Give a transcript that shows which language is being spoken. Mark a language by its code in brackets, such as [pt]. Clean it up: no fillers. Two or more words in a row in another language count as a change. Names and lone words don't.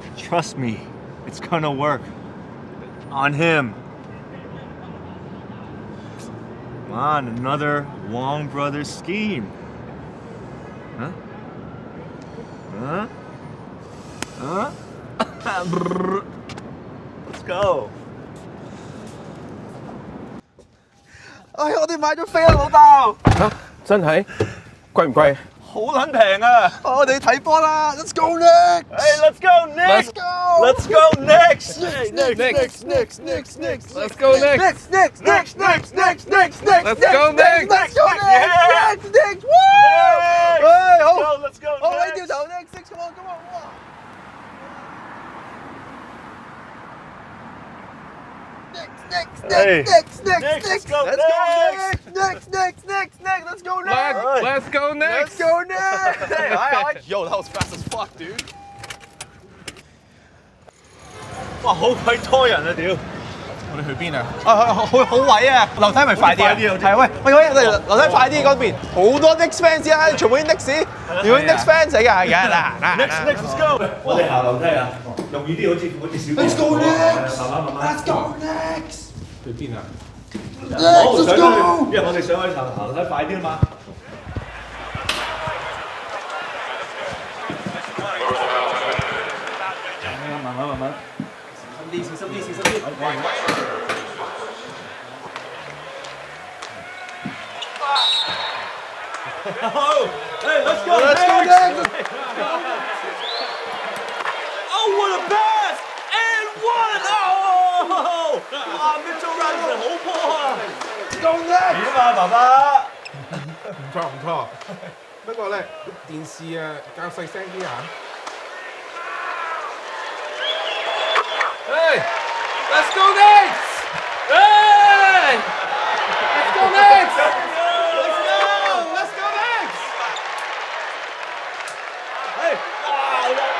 [en] Trust me, it's gonna work. On him. Come on, another Wong Brothers scheme. Huh? Huh? Huh? Let's go. [yue] 哎，我哋買咗飛啊，老豆！嚇，真係貴唔貴？好撚平啊！我哋睇波啦 ， [en] Let's go Nick！ Hey, let's go next! Let's go! Let's go next! Next! Let's go next! Next! Let's go next! Let's go Yeah! next! Woo! Next! [yue] 喂，好， [en] Let's go [yue] 好，你 [en] next! [yue] 掉頭 [en] next，come on，come on，哇！ Hey. Next! Let's go Let's go next! Let's go next! Let's go next! Hey, yo, that was fast as fuck, dude. [yue] 哇，好鬼多人啊！屌，我哋去邊啊？好位啊！樓梯咪快啲啊！係喂，我哋樓梯快啲嗰邊，好多 [en] Knicks fans [yue] 啊！全部啲 Knicks，如果 [en] Knicks fans [yue] 嚟㗎，係㗎嗱 [en] Let's go！ [yue] 我哋行樓梯啊，容易啲，好似小。 [en] Let's go next！Let's go next！ [yue] 去邊啊？好，上去，因為我哋上去行樓梯快啲啊嘛。慢慢。小心啲。好 ， [en] Let's go next！ Oh, what a pass! And one! [yue] Oh! 哇 ，Mitchell Robinson 好波啊 [en] Let's go next！ [yue] 點啊，爸爸？唔錯，不過咧電視啊較細聲啲嚇。Hey! [en] Let's go next! Hey! Let's go next! Let's go next! Hey! Wow!